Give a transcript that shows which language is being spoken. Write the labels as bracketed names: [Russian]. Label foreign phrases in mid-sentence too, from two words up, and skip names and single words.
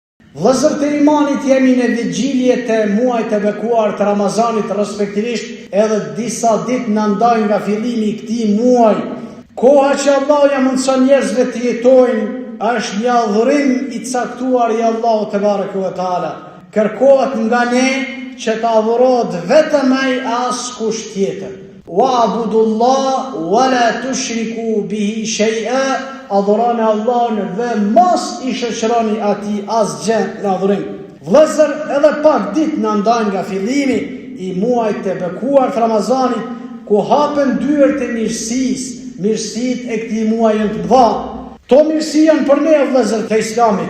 [Albanian] Vëllezër të imanit, jemi në vigjilje të muajit të bekuar të Ramazanit, respektivisht edhe disa ditë na ndajnë nga fillimi i këtij muaji. Koha që Allahu ja mundson njerëzve të jetojnë është një adhurim i caktuar i Allahut [Arabic] تبارك وتعالى. [Albanian] Kërkohet nga ne që të adhurohet vetëm ai, askush tjetër. [Arabic] واعبدوا الله ولا تشركوا به شيئا. [Albanian] Adhuroni Allahun dhe mos i shoqëroni atij asgjë në adhurim. Vëllezër, edhe pak ditë na ndajnë nga fillimi i muajit të bekuar të Ramazanit, ku hapen dyert e mirësisë. Mirësitë e këtij muaji janë të mëdha. To mirësi janë për ne, vëllezër të Islamit.